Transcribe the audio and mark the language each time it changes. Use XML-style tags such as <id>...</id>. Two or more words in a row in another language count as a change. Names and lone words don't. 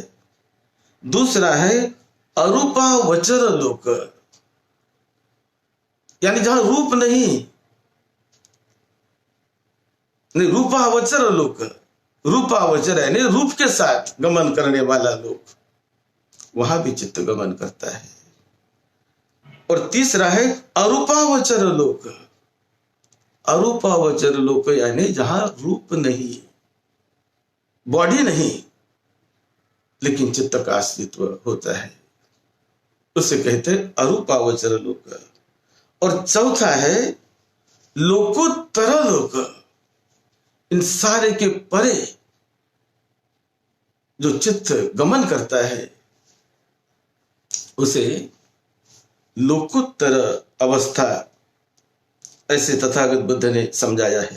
<hi>दूसरा है अरूपावचर लोक, यानी जहां रूप नहीं, रूपावचर लोक, रूपावचर यानी रूप के साथ गमन करने वाला लोक, वहां भी चित्त गमन करता है। और तीसरा है अरूपावचर लोक, अरूपावचर लोक यानी जहां रूप नहीं, बॉडी नहीं, लेकिन चित्त का अस्तित्व होता है, उसे कहते हैं अरूपावचर लोक। और चौथा है लोकोत्तर लोक, इन सारे के परे जो चित्त गमन करता है उसे लोकोत्तर अवस्था ऐसे तथागत बुद्ध ने समझाया है।</hi>